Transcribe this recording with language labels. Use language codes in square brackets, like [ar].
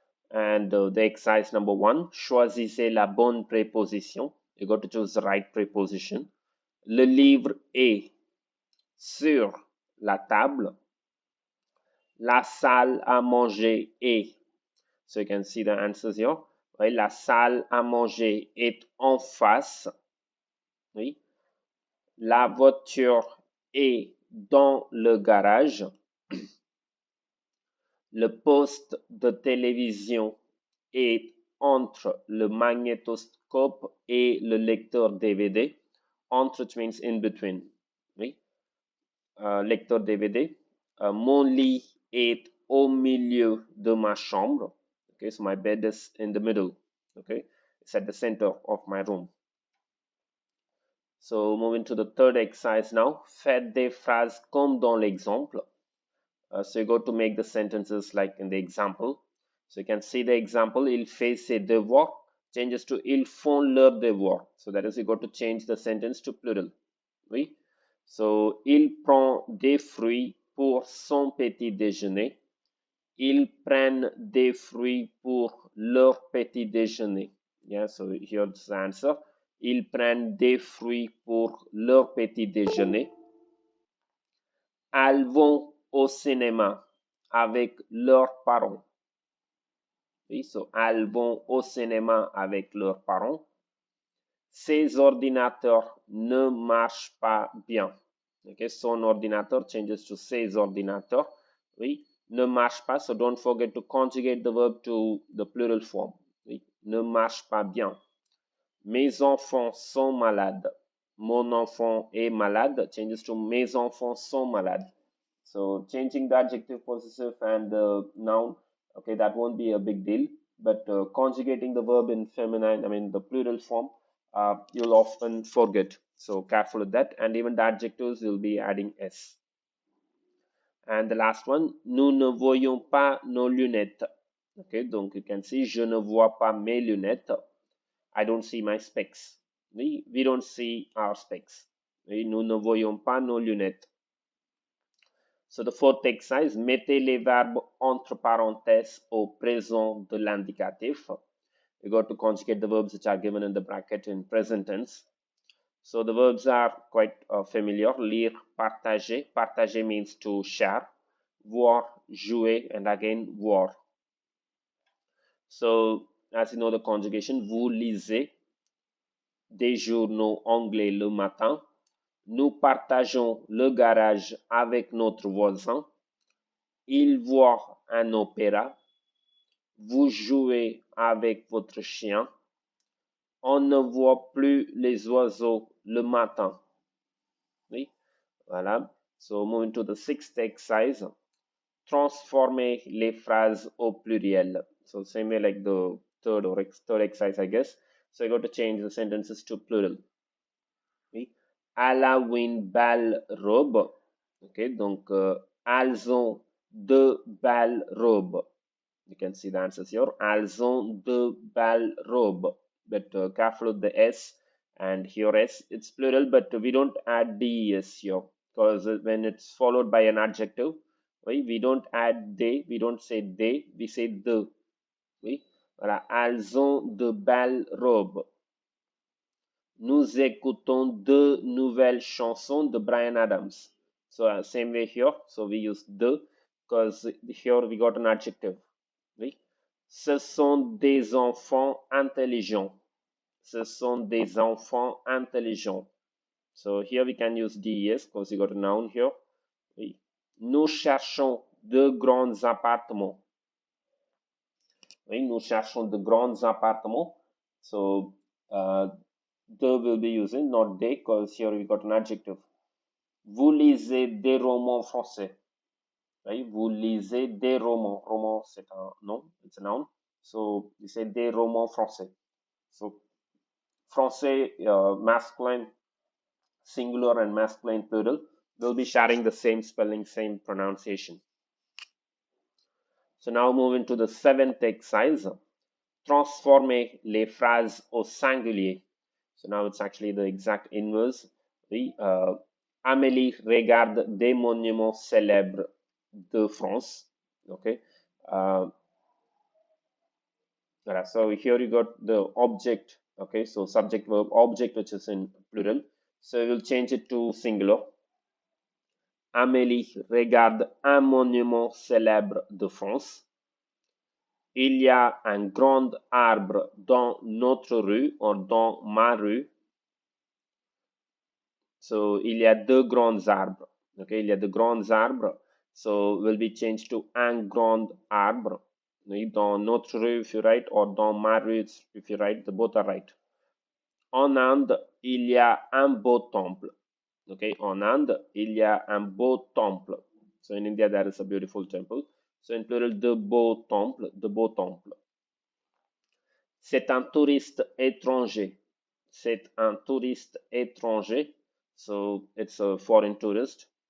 [en] And the exercise number 1, [fr] choisissez la bonne préposition. [en] You got to choose the right preposition. [fr] Le livre est sur la table. La salle à manger est. [en] So you can see the answers here. [fr] Oui, la salle à manger est en face. Oui. La voiture est dans le garage. Le poste de télévision est entre le magnétoscope et le lecteur DVD. [en] Entre, it means in between. [fr] Oui. Lecteur DVD. Mon lit est au milieu de ma chambre. [en] Okay, so my bed is in the middle. Okay, it's at the center of my room. So moving to the third exercise now. [fr] Faites des phrases comme dans l'exemple. [en] So you go to make the sentences like in the example. So you can see the example. [fr] Il fait ses devoirs. [en] Changes to [fr] ils font leurs devoirs. [en] So that is, you got to change the sentence to plural. [fr] Oui. So il prend des fruits pour son petit déjeuner. Ils prennent des fruits pour leur petit déjeuner. [en] Yeah, so here's the answer. [fr] Ils prennent des fruits pour leur petit déjeuner. Elles vont au cinéma avec leurs parents. Oui, so elles vont au cinéma avec leurs parents. Ces ordinateurs ne marchent pas bien. Okay, son ordinateur [en] changes to [fr] ses ordinateurs. Oui, ne marche pas. [en] So don't forget to conjugate the verb to the plural form. [fr] Oui, ne marche pas bien. Mes enfants sont malades. Mon enfant est malade [en] changes to [fr] mes enfants sont malades. [en] So changing the adjective, possessive, and the noun, okay, that won't be a big deal. But conjugating the verb in feminine, I mean the plural form, you'll often forget. So careful with that. And even the adjectives, you'll be adding s. And the last one, [fr] nous ne voyons pas nos lunettes. [en] Okay, donc you can see, [fr] je ne vois pas mes lunettes. [en] I don't see my specs. We don't see our specs. [fr] Nous ne voyons pas nos lunettes. [en] So the fourth exercise, [fr] mettez les verbes entre parenthèses au présent de l'indicatif. [en] You got to conjugate the verbs which are given in the bracket in present tense. So the verbs are quite familiar. Lire, partager. Partager means to share. [fr] Voir, jouer, [en] and again [fr] voir. [en] So as you know the conjugation, [fr] vous lisez des journaux anglais le matin. Nous partageons le garage avec notre voisin. Il voit un opéra. Vous jouez avec votre chien. On ne voit plus les oiseaux le matin. [en] Oui, voilà. So moving to the sixth exercise. [fr] transformer les phrases au pluriel. [en] So same way like the third exercise, I guess. So I got to change the sentences to plural. [fr] Oui. Elle a une belle robe. Okay, donc elles ont de belles robes. [en] You can see the answers here. [fr] Elles ont de belles robes. [en] But careful with the S and here S. It's plural, but we don't add des here because when it's followed by an adjective, oui, we don't add they, we don't say they, we say de. [fr] Oui. Voilà. Elles ont de belles robes. Nous écoutons deux nouvelles chansons de Bryan Adams. [en] So same way here. So we use de because here we got an adjective. Oui. [fr] Ce sont des enfants intelligents. Ce sont des enfants intelligents. [en] So here we can use des because we got a noun here. [fr] Oui. Nous cherchons de grands appartements. Oui, nous cherchons de grands appartements. [en] So the will be using, not they, because here we got an adjective. [fr] Vous lisez des romans français. Right? Vous lisez des romans. Roman, c'est un nom, [en] it's a noun. So you say des romans français. So français, masculine, singular, and masculine plural will be sharing the same spelling, same pronunciation. So now moving to the seventh exercise. [fr] Transformer les phrases au singulier. [en] So now it's actually the exact inverse. [fr] Oui, Amélie regarde des monuments célèbres de France. [en] Okay. So here you got the object. Okay, so subject verb object, which is in plural. So we'll change it to singular. [fr] Amélie regarde un monument célèbre de France. Il y a un grand arbre dans notre rue ou dans ma rue. So, il y a deux grands arbres. Okay, il y a de grands arbres. So, [en] will be changed to [fr] un grand arbre. Dans notre rue, [en] if you write, or [fr] dans ma rue, [en] if you write, the both are right. [fr] En Inde, il y a un beau temple. Okay, en Inde, il y a un beau temple. [en] So, in India, there is a beautiful temple. So, in plural, [fr] de beau temple, de beau temple. C'est un touriste étranger. C'est un touriste étranger. [en] So it's a foreign tourist.